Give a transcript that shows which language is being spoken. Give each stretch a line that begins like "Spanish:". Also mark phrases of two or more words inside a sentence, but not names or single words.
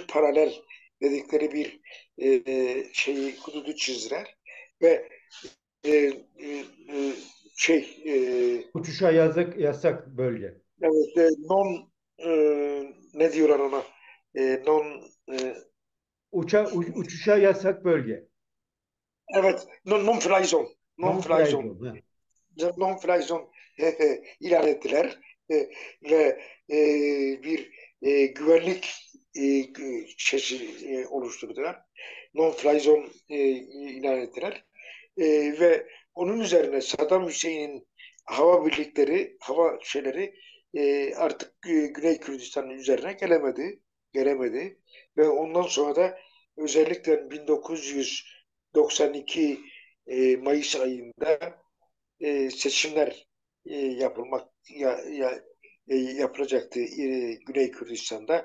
Turkish: paralel dedikleri bir şeyi hududu çizdiler ve e, e, e, şey Uçuşa yasak bölge. evet, e, ne diyorlar ona non Uçuşa yasak bölge.
English: evet non-fly zone non-fly Non-fly zone zone. Ha. non-fly zone
Turkish: ilan ettiler ve bir güvenlik şeysi oluşturdular. Non-fly zone ilan ettiler. Ve onun üzerine Saddam Hüseyin'in hava birlikleri, hava şeyleri artık Güney Kürdistan'ın üzerine gelemedi ve ondan sonra da özellikle 1992 Mayıs ayında seçimler yapılacaktı Güney Kürdistan'da.